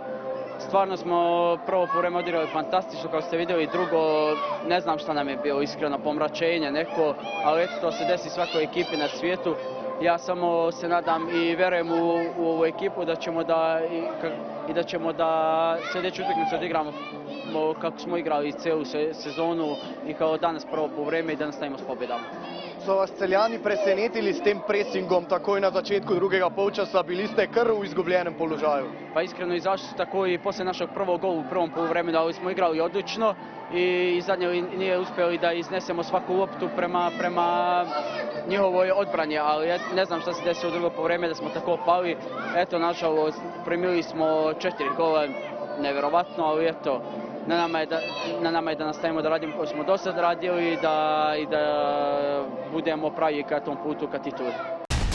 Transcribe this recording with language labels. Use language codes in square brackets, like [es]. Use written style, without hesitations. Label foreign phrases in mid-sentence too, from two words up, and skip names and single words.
[bs] Stvarno smo prvo povreme odigrali fantastično, kao ste vidjeli, drugo ne znam šta nam je bilo, iskreno pomračenje neko, ali eto to se desi svakoj ekipi na svijetu. Ja samo se nadam i vjerujem u ovu ekipu da ćemo da sljedeću utakmicu odigramo kako smo igrali cijelu sezonu i kao danas prvo povreme i da nastavimo s pobjedama. [sl] So vas Celjani presenetili s tem presingom takoj na začetku drugega polčasa, bili ste kar v izgubljenem položaju? [bs] Pa iskreno izašli su tako i poslije našeg prvog gola u prvom poluvremenu, ali smo igrali odlično i zadnje nije uspjeli da iznesemo svaku loptu prema njihovoj odbrani, ali ne znam šta se desilo u drugo poluvreme da smo tako pali. Eto, nažalost, primili smo 4 gola, nevjerovatno, ali eto, na nama je da nastavimo da radimo kao smo do sad radili i da budemo pravi ka tom putu ka tituli.